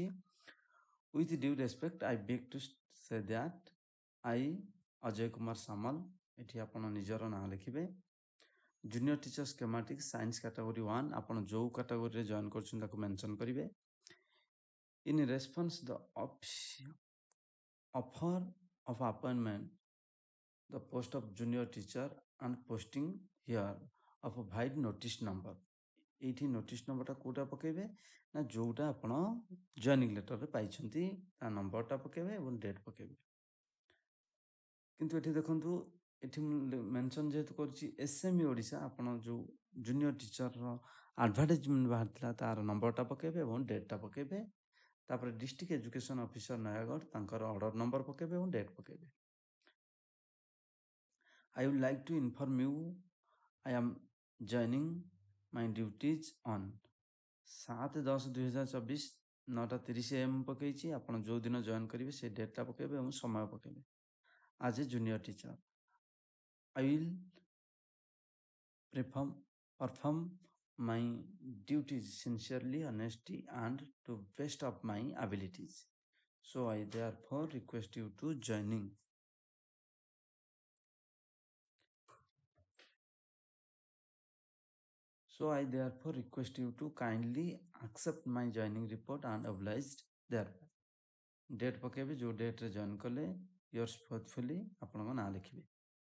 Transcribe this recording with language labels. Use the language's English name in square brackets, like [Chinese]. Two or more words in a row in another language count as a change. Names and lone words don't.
[English] With due respect I beg to say that I ଅଜୟ କୁମାର ସାମଲ, [Odia] ଏଠି ଆପଣ ନିଜର ନାଁ ଲେଖିବେ। [English] Junior Teacher Schematic Science Category 1, [Odia] ଆପଣ ଯେଉଁ କାଟାଗୋରୀରେ ଜଏନ୍ କରୁଛନ୍ତି ତାକୁ ମେନସନ୍ କରିବେ। [English] In response the offer of appointment the post of junior teacher and posting here of a void notice number। [Odia] ଏଇଠି [English] notice numberଟା [Odia] କେଉଁଟା ପକାଇବେ ନା ଯେଉଁଟା ଆପଣ [English] joining letterରେ [Odia] ପାଇଛନ୍ତି ତା ନମ୍ବରଟା ପକାଇବେ ଏବଂ ଡେଟ୍ ପକାଇବେ। କିନ୍ତୁ ଏଠି ଦେଖନ୍ତୁ ଏଠି ମୁଁ ମେନସନ୍ ଯେହେତୁ କରୁଛି ଏସ୍ଏମ୍ଇ ଓଡ଼ିଶା, ଆପଣ ଯେଉଁ [English] junior teacherର [Odia] ଆଡ଼ଭର୍ଟାଇଜମେଣ୍ଟ ବାହାରିଥିଲା ତାର ନମ୍ବରଟା ପକାଇବେ ଏବଂ ଡେଟ୍ଟା ପକାଇବେ। ତାପରେ [English] District Education Officer [Odia] ନୟାଗଡ଼ ତାଙ୍କର [English] order number [Odia] ପକାଇବେ ଏବଂ ଡେଟ୍ ପକାଇବେ। [English] I would like to inform you I am joining my duties on 7/10/2024 9:30 AM ପକାଇଛି। [Odia] ଆପଣ ଯେଉଁ ଦିନ ଜଏନ୍ କରିବେ ସେ ଡେଟ୍ଟା ପକାଇବେ ଏବଂ ସମୟ ପକାଇବେ। [English] As a junior teacher I will perform my duties sincerely, honesty and to best of my abilities. So I therefore request you to joining. So I therefore request you to kindly accept my joining report and obliged thereby। [Odia] ଡେଟ୍ ପକାଇବେ ଯେଉଁ ଡେଟ୍ରେ ଜଏନ୍ କଲେ [English] yours faithfully [Odia] ଆପଣଙ୍କ ନାଁ ଲେଖିବେ।